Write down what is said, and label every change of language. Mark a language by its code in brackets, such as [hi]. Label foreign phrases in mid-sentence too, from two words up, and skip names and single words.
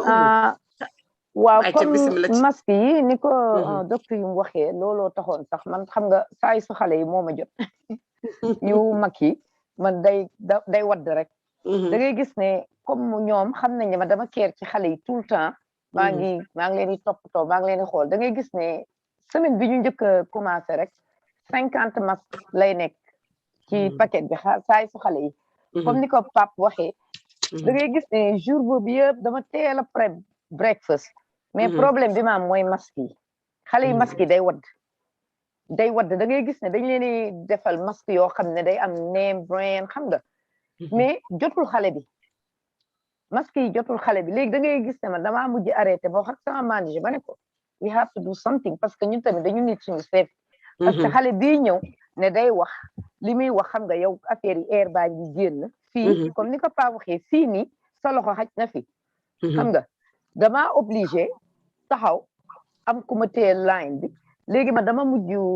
[wo] waaw comme masque yi ni ko docteur Youm waxee looloo taxoon sax man xam nga saay su xale yi moo ma jot yu mag yi man day wadd rek da ngay gis ne comme ñoom xam nañ ne ma dama keer ci xale yi [fr] tout le temps [wo] maa ngi leen di toppatoo maa ngi leen di xool da ngay gis ne semaine bi ñu njëkk a commencé rek 50 masques lay nekk ci paquet bi saay su xale yi comme ni ko Pape waxee da ngay gis ne jour boobu yëpp dama teel a [en] prep breakfast [wo] mais problème bi ma am mooy masque yi xale yi masque yi day wadd da ngay gis ne dañ leen di defal masque yoo xam ne day am [en] name brand [wo] xam nga mais jotul xale bi masque yi jotul xale bi léegi da ngay gis ne man damaa mujj arrêté ba wax ak sama manager ba ne ko [en] we have to do something [fr] parce que [wo] ñun tamit dañu nit suñu seef [fr] parce que [wo] xale bii ñëw ne day wax li muy wax xam nga yow affaire yi air baa ngi génn fii comme ni ko Pape waxee fii nii sa loxo xaj na fi xam nga dama obligé taxaw am ku ma téye line bi léegi ma dama mujj